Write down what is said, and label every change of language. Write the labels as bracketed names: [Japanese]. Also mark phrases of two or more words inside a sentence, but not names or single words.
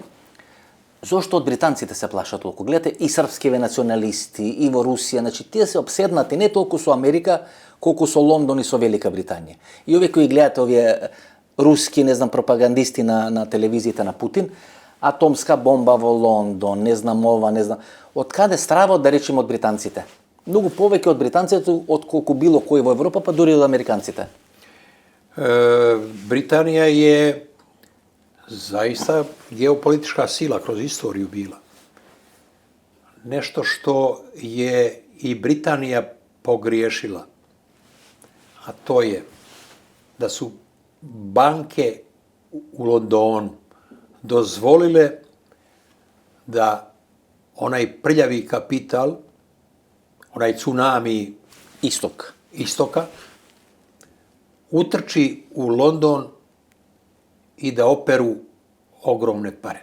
[Macedonian] Зошто од британците се плашат толку? Гледате и српскиве националисти, и во Русија, значи тие се обседнати не толку со Америка, колку со Лондон и со Велика Британија. И овие кои гледате овие руски, не знам, пропагандисти на телевизиите на Путин, атомска бомба во Лондон, не знам ова, не знам. Од каде стравот, да речеме, од британците? Многу повеќе од британците, отколку било кој во Европа, па дури од американците. [Serbian] Britanija je zaista geopolitička sila kroz istoriju bila. Nešto što je i Britanija pogriješila, a to je da su banke u Londonu dozvolile da onaj prljavi kapital, onaj tsunami istoka, utrči u London i da operu ogromne pare.